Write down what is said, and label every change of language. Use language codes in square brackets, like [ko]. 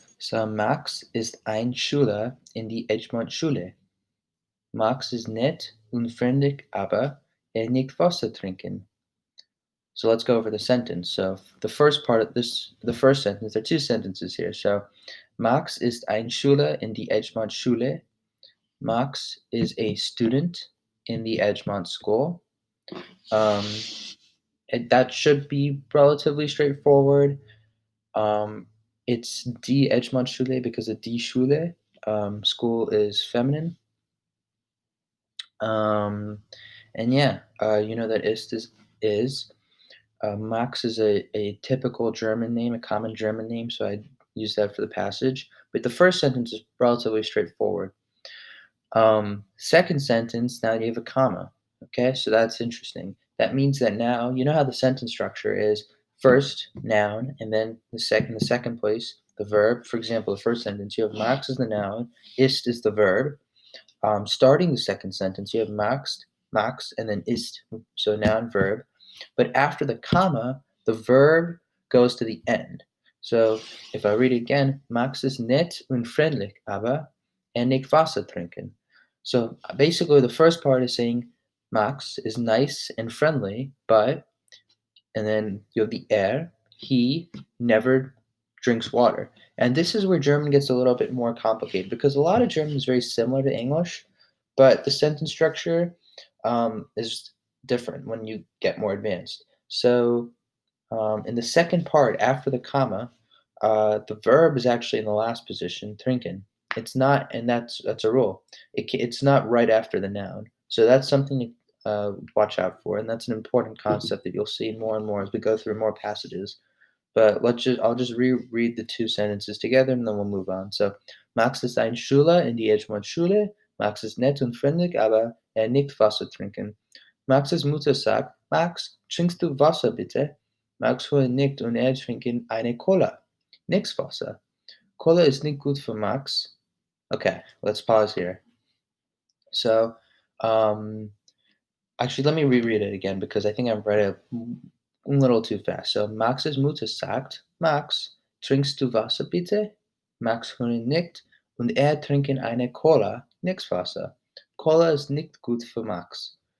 [de] So Max ist ein Schüler in die Edgemont-Schule. Max ist nett und freundlich, aber nicht Wasser trinken. [en] So let's go over the sentence. So the first part of this, the first sentence, there are two sentences here. [de] So Max ist ein Schüler in die Edgemont Schule. [en] Max is a student in the Edgemont School. That should be relatively straightforward. It's die Edgemont Schule because of die Schule. School is feminine. And yeah, you know that is. Max is a typical German name, a common German name, so I'd use that for the passage. But the first sentence is relatively straightforward. Second sentence, now you have a comma. Okay, so that's interesting. That means that now you know how the sentence structure is: first noun, and then the second place, the verb. For example, the first sentence you have Max is the noun, ist is the verb. Starting the second sentence, you have Max, and then ist, so noun, verb. But after the comma, the verb goes to the end. So if I read it again, [de] Max ist nett und freundlich, aber nicht Wasser trinken. [en] So basically, the first part is saying Max is nice and friendly, but, and then you have the he never drinks water. And this is where German gets a little bit more complicated because a lot of German is very similar to English, but the sentence structure is different when you get more advanced. So in the second part, after the comma, the verb is actually in the last position, trinken. It's not, and that's a rule. It's not right after the noun. So that's something to watch out for, and that's an important concept that you'll see more and more as we go through more passages. But I'll just reread the two sentences together, and then we'll move on. [de] So, Max ist ein Schüler in die Edgemont-Schule. Max ist nett und freundlich, aber nicht Wasser trinken. Max's Mutter sagt, Max, trinkst du Wasser bitte? Max will nickt und trinken eine Cola. Nix Wasser. Cola ist nicht gut für Max. [en] Okay, let's pause here. So, actually, let me reread it again because I think I've read it a little too fast. [de] So, Max's Mutter sagt, Max, trinkst du Wasser bitte? Max nickt und trinken eine Cola. Nix Wasser. Cola ist nicht gut für Max.